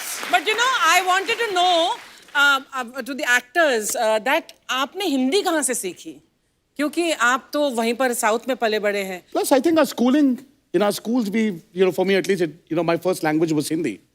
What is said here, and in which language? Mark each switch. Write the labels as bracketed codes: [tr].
[en] But you know, I wanted to know to the actors that [hi] आपने हिंदी कहाँ से सीखी? क्योंकि आप तो वहीं पर साउथ में पले बड़े हैं. [en] Plus, I think our schooling, in our schools, for me at least, my first language was Hindi.